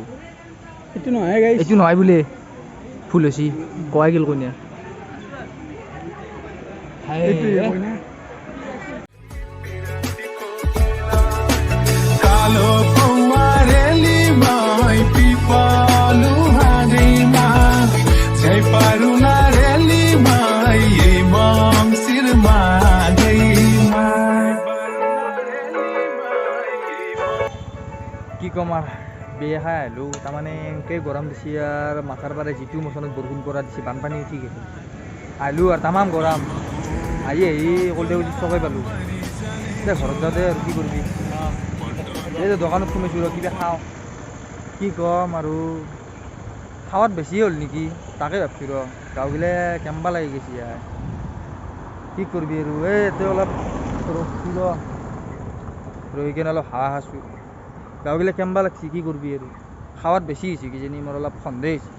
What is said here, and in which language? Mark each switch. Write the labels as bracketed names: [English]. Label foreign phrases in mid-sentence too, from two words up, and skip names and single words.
[Assamese] এটো নহয় গাইস এইটো নহয় বোলে ফুল হৈছি কয় গেল কইনা এইটো কইনা [Nepali] कालो पौवारेली माई पिपलु हाँगैमा झै पारुना रेली माई यही मङ्सिरमा गैमा [Assamese] কি ক'ম আৰু বিয়া খাই আহিলোঁ তাৰমানে এনেকৈ গৰম দিছে আৰু মাথাৰ পাৰে যিটো মোচনত বৰষুণ পৰা দিছে বানপানী উঠি গৈছে আহিলোঁ আৰু তামাম গৰম আহি কল্ডে চকাই পালোঁ এতিয়া ঘৰত যাওঁতে আৰু কি কৰিবি এই দোকানত সোমাইছোঁ ৰ কিবা খাওঁ কি ক'ম আৰু খাৱাত বেছি হ'ল নেকি তাকে ভাবছোঁ ৰ গাঁওগিলা কেম্বা লাগি গৈছে ইয়াৰ কি কৰিবি আৰু এই এতিয়া অলপ ৰখি ৰহি কিনে অলপ হাৱা খাইছোঁ গাঁওগিলা কেম্বা লাগছি কি কৰিবি আৰু খাৱাত বেছি হৈছে কিজানি মোৰ অলপ সন্দেহ